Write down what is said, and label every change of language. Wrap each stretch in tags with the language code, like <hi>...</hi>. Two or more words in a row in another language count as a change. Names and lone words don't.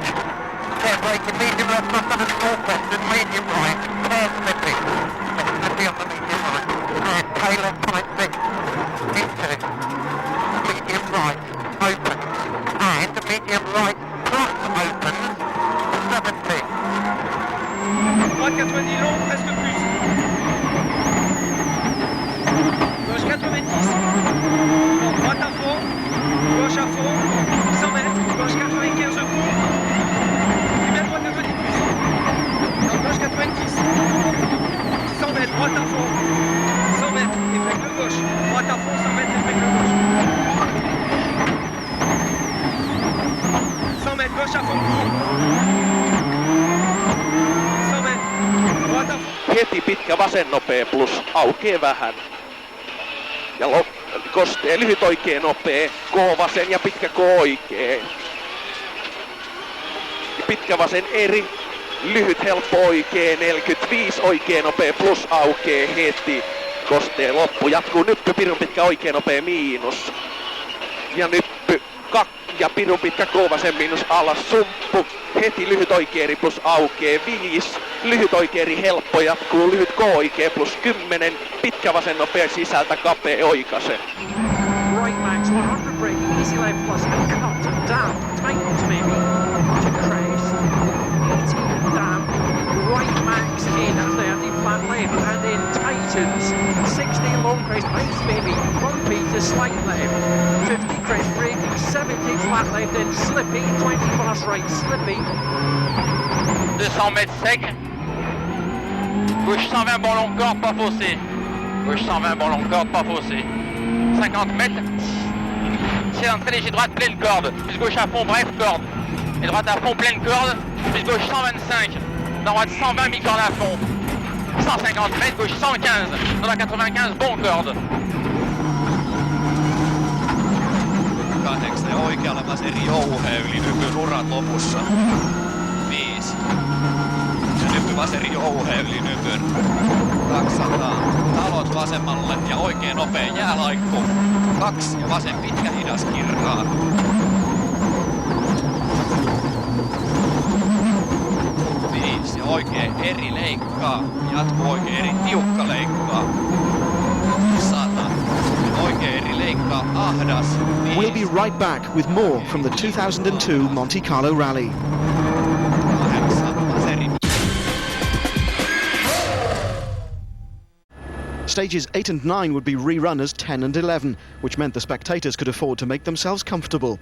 <en>Care braking medium left flat on a small crest and medium right. Care slippy. Slippy on the medium right. And tail left tight 6. Into medium right. Open. And medium right plus open. 70.</en> <fr>Droite 90 long, presque plus. Gauche 90. Non, droite à fond. Gauche à fond. 100 mètres. Gauche 95 au cours. Et bien droite 90 plus. Non, gauche 90. 100 mètres, droite à fond. 100 mètres, et break de gauche. Droite à fond, 100 mètres, et break de gauche. 100 mètres, gauche à fond. 100 mètres, droite à fond.</fr> <fi>Heti pitkä vasen nopea plus aukee vähän. Ja Kostee lyhyt oikee nopea, K vasen ja pitkä K oikee. Ja pitkä vasen eri, lyhyt helppo oikee, 45 oikee nopea plus aukee heti. Kostee loppu, jatkuu nyppy, pirun pitkä oikee nopea miinus. Ja nyppy, ja pirun pitkä K vasen miinus alas, sumppu. Heti lyhyt oikeeri plus aukee 5, lyhyt oikeeri helppo jatkuu, lyhyt K oikee plus 10, pitkä vasen nopea sisältä kapea oikase.</fi> <en>Right max 100 braking, easy left plus and cut, damp, tightens maybe, to crest, 18 damp, right max in 30 flat left and in tightens, 60 long crest, ice maybe, bumpy to slight left, 50 crest braking, 70 flat left and slippy, 20 fast right, slippy.</en> <fr>200 mètres sec. Gauche 120 bon long corde, pas faussé. Gauche 120 bon long corde, pas faussé. 50 mètres. C'est entrée léger droite, pleine corde. Plus gauche à fond, bref corde. Et droite à fond, pleine corde. Plus gauche 125. Droite 120, mi-corde à fond. 150 mètres, gauche 115. Dans la 95, bon corde.</fr> <fi>8 ja oikealla vaseri jouhee yli nypyn urat lopussa. 5. Ja nypy vaseri jouhee yli nypyn. 200. Talot vasemmalle ja oikein nopea jäälaikku. 2 ja vasen pitkä hidas kirraa. 5 ja oikein eri leikkaa. Jatku oikein eri tiukka leikkaa. 100. Oikein eri leikkaa ahdas. 5.</fi> <en>We'll be right back with more from the 2002 Monte Carlo Rally. Stages 8 and 9 would be rerun as 10 and 11, which meant the spectators could afford to make themselves comfortable.</en>